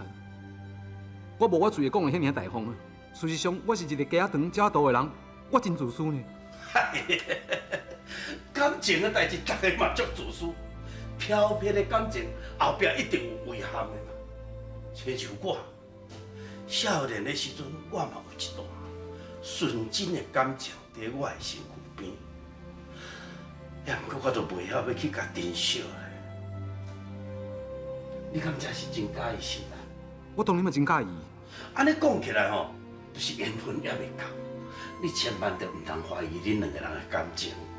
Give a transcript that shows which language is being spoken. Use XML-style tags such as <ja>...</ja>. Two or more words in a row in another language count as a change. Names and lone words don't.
<nan>我无我嘴讲的遐尔大方啊！事实上，我是一个家长家大的人，我真自私呢。感情的代志，大家嘛足自私。飘撇的感情后壁一定有遗憾的嘛。亲像我，少年的时阵，我嘛有一段纯真的感情伫我的身躯边，也毋过我都袂晓要去甲珍惜咧。你敢真是真介意新兰？我当然嘛真介意。安尼讲起来吼，就是缘分也未够，你千万着毋通怀疑恁两个人的感情。</nan>